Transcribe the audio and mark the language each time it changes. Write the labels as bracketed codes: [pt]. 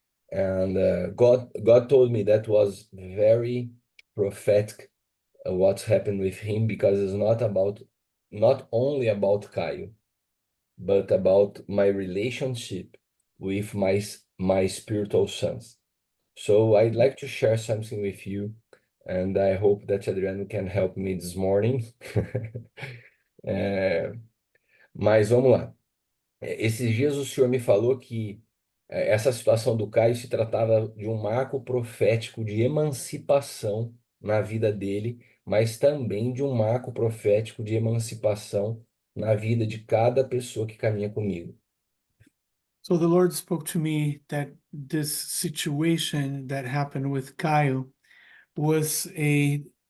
[en] And God told me that was very prophetic what's happened with him, because it's not only about Caio, but about my relationship with my spiritual sons. So I'd like to share something with you, and I hope that Adriano can help me this morning. [pt] É, mas vamos lá. Esses dias o senhor me falou que essa situação do Caio se tratava de um marco profético de emancipação na vida dele, mas também de um marco profético de emancipação na vida de cada pessoa que caminha comigo. [en] So the Lord spoke to me that this situation that happened with Caio was a